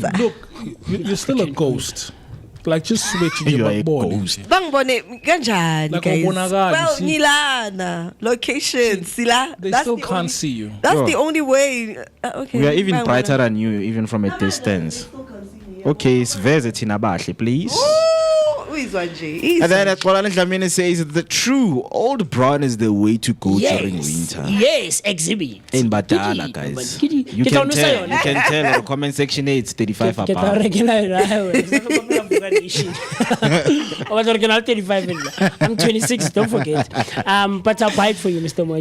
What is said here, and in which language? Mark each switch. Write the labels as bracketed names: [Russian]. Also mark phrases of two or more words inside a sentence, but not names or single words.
[English] Look, you're still a ghost. Like just switching You your are a backbone. ghost. [Zulu] Bangibone kanjani, [English] Like guys? [Zulu] awubonakali, [English] Well, see? [Zulu] Nilana, location, sila. [English] They That's still the can't only- see you. That's Bro. the only way. Okay. We are even [Zulu] Bangibone. [English] brighter than you, even from a distance. Okay, Sveze Tinabahle, please. [Zulu] Ooh, uyizwa nje, [English] And then [Zulu] izwa. [English] Xolani Dlamini says the true old brown is the way to go during winter. Yes, exhibit. In Badala, guys. You can tell in the comment section it's 35 Get our above. regular original 35. I'm 26. Don't forget. But I'll buy it for you, Mr. Moen.